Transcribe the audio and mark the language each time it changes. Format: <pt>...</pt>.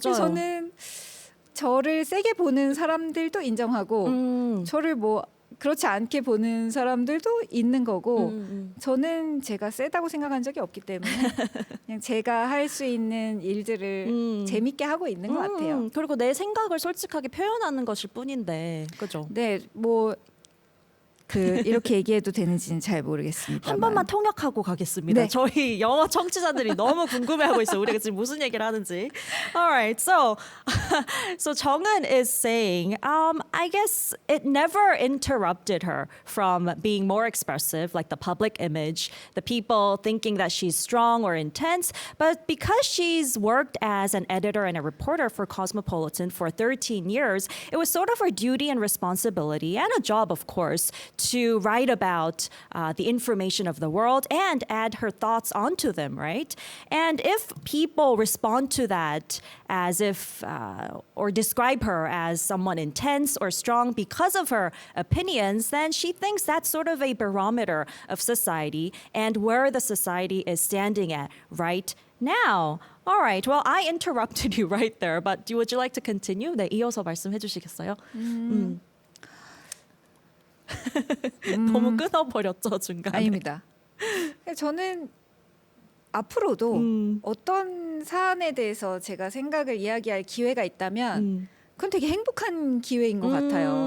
<ko>그래서 저는 저를 세게 보는 사람들도 인정하고 저를 뭐 그렇지 않게 보는 사람들도 있는 거고 저는 제가 세다고 생각한 적이 없기 때문에 그냥 제가 할 수 있는 일들을 재밌게 하고 있는 것 같아요. 그리고 내 생각을 솔직하게 표현하는 것일 뿐인데, 그죠? 네, 뭐 이렇게 얘기해도 되는지는 잘 모르겠습니다. 한 번만 통역하고 가겠습니다. 네. 저희 영어 청취자들이 너무 궁금해하고 있어요. 우리가 지금 무슨 얘기를 하는지.</ko> <en>Alright, so 정은 is saying, I guess it never interrupted her from being more expressive, like the public image, the people thinking that she's strong or intense, but because she's worked as an editor and a reporter for Cosmopolitan for 13 years, it was sort of her duty and responsibility, and a job, of course, to write about the information of the world and add her thoughts onto them, right? And if people respond to that as if, or describe her as someone intense or strong because of her opinions, then she thinks that's sort of a barometer of society and where the society is standing at right now. All right. Well, I interrupted you right there, but would you like to continue?</en> <ko>네, 이어서 말씀해 주시겠어요? 너무 끊어버렸죠, 중간에. 아닙니다. 저는 앞으로도 어떤 사안에 대해서 제가 생각을 이야기할 기회가 있다면 그건 되게 행복한 기회인 것 같아요.</ko>